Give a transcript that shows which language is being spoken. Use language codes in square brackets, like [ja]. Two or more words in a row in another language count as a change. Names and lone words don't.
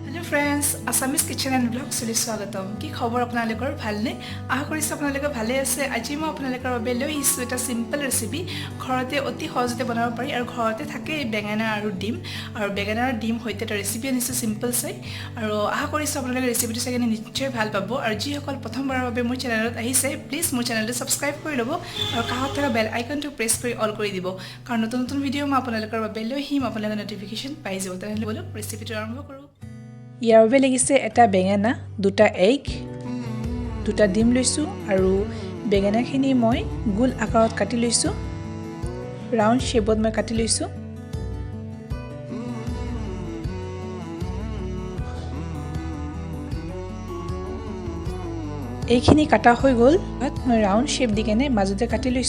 [as] friends, Assamese Kitchenandvlogs suli swagatam. কি খবৰ আপোনালোকৰ ভালনে? আশা কৰিছো আপোনালোকৰ ভালে আছে. আজি মই আপোনালোকৰ বাবে লৈ আহিছো এটা simple recipe. ঘৰতে অতি সহজতে বনাব পাৰি আৰু ঘৰতে থাকে বেঙেনা আৰু কণী. আৰু বেঙেনা আৰু কণী হৈছে এটা recipe আনিছো simple চাই. আৰু আশা কৰিছো আপোনালোকৰ recipe টো চালে নিশ্চয় ভাল পাব. আৰু যি সকল প্ৰথম বাৰৰ বাবে মোৰ channel টোত আহিছে, please মোৰ channel টো subscribe কৰি লব. আৰু কাষত থকা [en] bell icon [as] to press kori all kori dibo. কাৰণ নতুন নতুন video মা আপোনালোকৰ বাবে লৈ হিম আপোনালোকৰ notification পাই যাব. তেন্তে বলক recipe টো আৰম্ভ কৰো. ইয়াৰ বাবে লাগিছে এটা বেঙেনা, দুটা এগ, দুটা ডিম লৈছো আৰু বেঙেনাখিনি মই গোল আকাৰত কাটি লৈছো, [en] round shape [as] মই কাটি লৈছো। এইখিনি কাটা হৈ গল, মই [en] round shape [as] দি কেনে মাজতে কাটি লৈছো।